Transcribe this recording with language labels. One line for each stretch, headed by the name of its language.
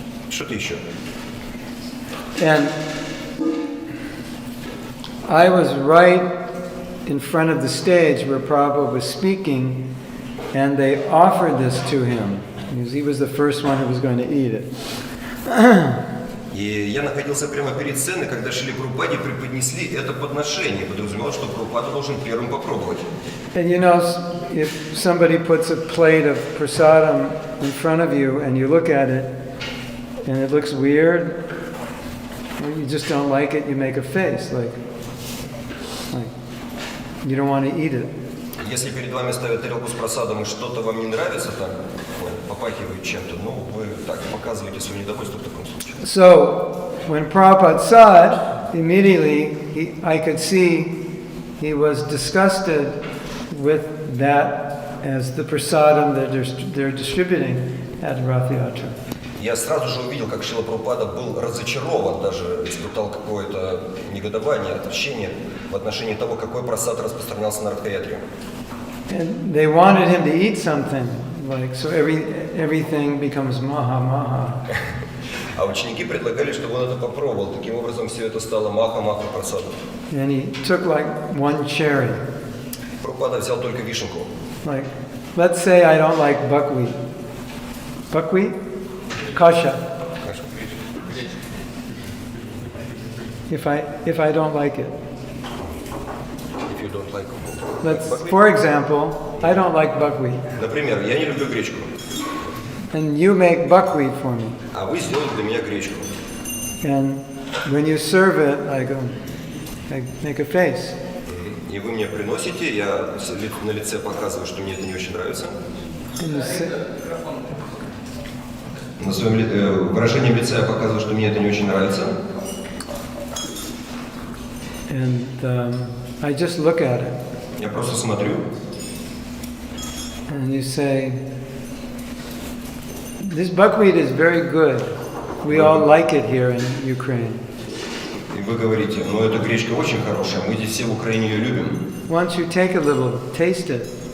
Russian: Что-то еще.
English: And I was right in front of the stage where Prabhupada was speaking, and they offered this to him, because he was the first one who was going to eat it.
Russian: И я находился прямо перед сценой, когда Шриле Прабхупаде преподнесли это подношение. Подразумевалось, что Прабхупада должен первым попробовать.
English: And you know, if somebody puts a plate of prasadam in front of you and you look at it and it looks weird, or you just don't like it, you make a face like you don't want to eat it.
Russian: Если перед вами ставят тарелку с просадом и что-то вам не нравится, там попахивает чем-то, ну вы так показываете свое недовольство в таком случае.
English: So when Prabhupada saw it, immediately I could see he was disgusted with that as the prasadam that they're distributing at Rath Yatra.
Russian: Я сразу же увидел, как Шрила Прабхупада был разочарован, даже испытал какое-то негодование, отвращение в отношении того, какой прасад распространялся на Радха-ятре.
English: And they wanted him to eat something, like so everything becomes maha.
Russian: А ученики предлагали, чтобы он это попробовал. Таким образом, все это стало маха прасадом.
English: And he took like one cherry.
Russian: Прабхупада взял только вишенку.
English: Like, let's say I don't like buckwheat. Buckwheat? Kasha. If I don't like it. If you don't like buckwheat. For example, I don't like buckwheat.
Russian: Например, я не люблю гречку.
English: And you make buckwheat for me.
Russian: А вы сделали для меня гречку.
English: And when you serve it, I make a face.
Russian: И вы мне приносите, я на лице показываю, что мне это не очень нравится. На своем выражении лица я показываю, что мне это не очень нравится.
English: And I just look at it.
Russian: Я просто смотрю.
English: And you say, this buckwheat is very good. We all like it here in Ukraine.
Russian: И вы говорите, ну эта гречка очень хорошая, мы здесь все в Украине ее любим.
English: Once you take a little, taste it.